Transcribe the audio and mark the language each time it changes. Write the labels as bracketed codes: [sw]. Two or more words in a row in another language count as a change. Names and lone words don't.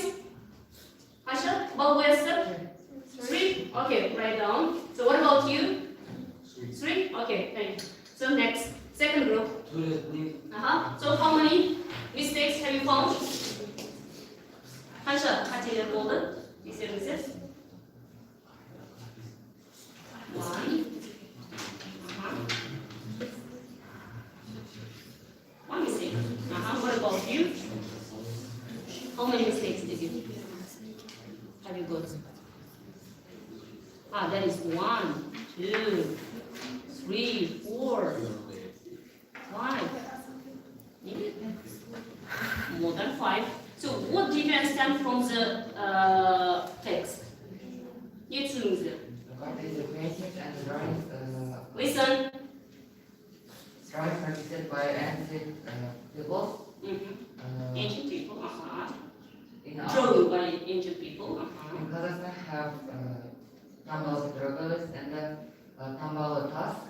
[en] Asha, Balwester? 3? Okay, write down. So what about you? 3? Okay, thank you. So next, second group. So how many mistakes have you found? Asha, [kk] қателер болды? Тексеріңіздер. [en] 1. 1 mistake. What about you? How many mistakes did you have you got? That is 1, 2, 3, 4, 5. More than 5. So what did you understand from the text? [kk] Не түсініңіздер. [en] What is the paintings and drawings? Listen. Drawings are created by ancient people. Ancient people. In Drawn by ancient people. In Kazakhstan have Tambal Drogolis and Tambal Tas.